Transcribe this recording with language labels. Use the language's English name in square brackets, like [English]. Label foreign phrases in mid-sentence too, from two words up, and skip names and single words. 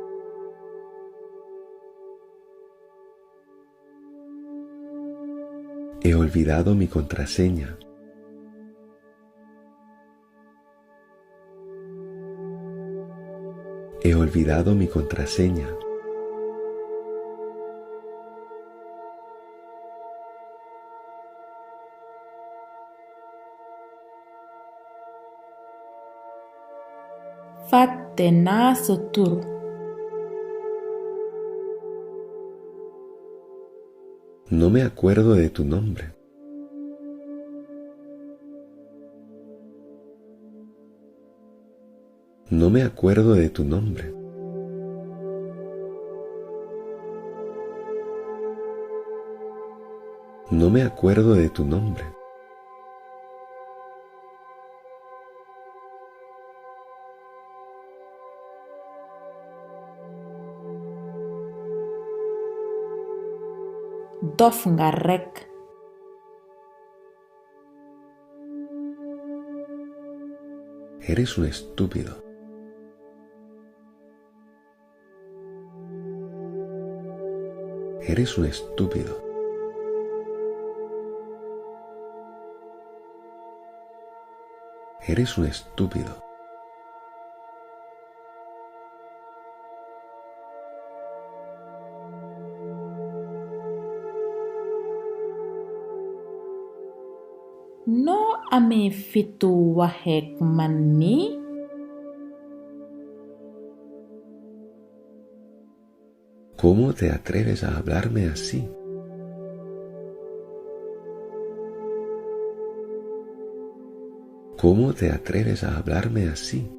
[Spanish] He olvidado mi contraseña. He olvidado mi contraseña. [Wolof] Fàtte naa sa tur. [Spanish] No me acuerdo de tu nombre. No me acuerdo de tu nombre. No me acuerdo de tu nombre. [Wolof] Dof nga rekk. [Spanish] Eres un estúpido. Eres un estúpido. Eres un estúpido. [Wolof] Noo amee fitu waxeek man nii? [Spanish] ¿Cómo te atreves a hablarme así? ¿Cómo te atreves a hablarme así?